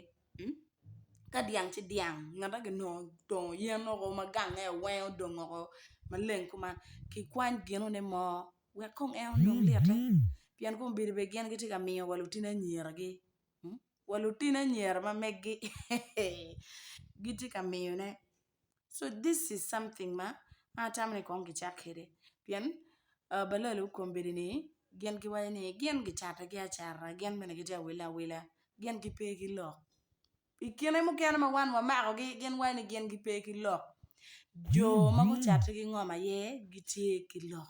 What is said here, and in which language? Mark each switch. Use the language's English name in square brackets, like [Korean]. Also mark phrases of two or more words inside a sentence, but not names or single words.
[Acoli] Ka dyang ci dyang ngata ginongo tongo yen oko ma gange weng odong oko maleng kuman kikwany ginone mo wek kong en odong lite. Pien kom bedo bene gin gitye ka miyo wa lutino anyiragi. Wa lutino anyira ma megi gitye ka miyone. [English] So this is something [Acoli] ma an atamo ni kong gicak kede. Pien balala kom bedo ni gin giwaco ni gin gicato gi acata gin bene gitye awile awila gin gipe ki lok. I kine mukene ma wan wamakogi gin waco ni gin gipe ki lok. Jo ma gucato gi ngom aye gitye ki lok.